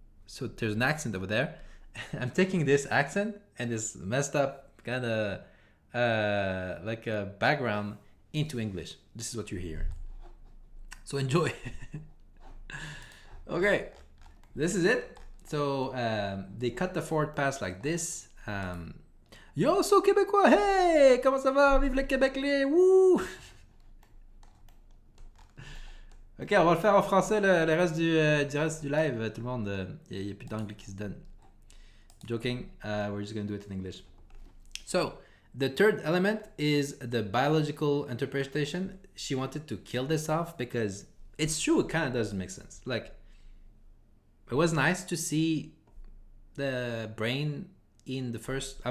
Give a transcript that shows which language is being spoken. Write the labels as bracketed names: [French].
[English] So there's an accent over there. I'm taking this accent and this messed up kind of like a background into English. This is what you're hearing. So enjoy. Okay, this is it. So they cut the forward pass like this. [French] Yo, so québécois, hey, comment ça va? Vive le Québec, les, wouh! Ok, on va le faire en français le reste du live, tout le monde. Il n'y a plus d'anglais qui se donne. [English] Joking, we're just going to do it in English. So, the third element is the biological interpretation. She wanted to kill this off because it's true, it kind of doesn't make sense. Like, it was nice to see the brain in the first.